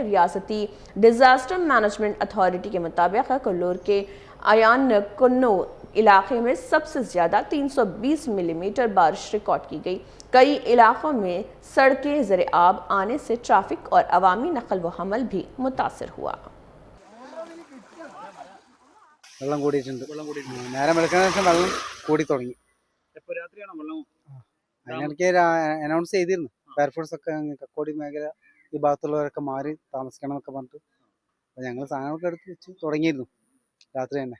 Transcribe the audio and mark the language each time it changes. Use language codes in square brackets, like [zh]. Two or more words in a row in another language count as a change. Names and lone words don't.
[ur] ریاستی [en] disaster management authority [ur] کے مطابق کلور کے آیان کنو علاقے میں سب سے زیادہ 320 ملی میٹر بارش ریکارڈ کی گئی. کئی علاقوں میں سڑکیں زیرِ آب آنے سے ٹریفک اور عوامی نقل و حمل بھی متاثر ہوا. [ml] വെള്ളം കൂടിയിട്ടുണ്ട്. നേരം വെളുക്കുന്ന ശേഷം വെള്ളം കൂടി തുടങ്ങി. അതിനിടയ്ക്ക് അനൗൺസ് ചെയ്തിരുന്നു, ഫയർഫോഴ്സ് ഒക്കെ കക്കോടി മേഖല ഈ ഭാഗത്തുള്ളവരൊക്കെ മാറി താമസിക്കണം എന്നൊക്കെ പറഞ്ഞിട്ട്. അപ്പോൾ ഞങ്ങൾ സാധനങ്ങളൊക്കെ എടുത്ത് വെച്ച് തുടങ്ങിയിരുന്നു രാത്രി തന്നെ.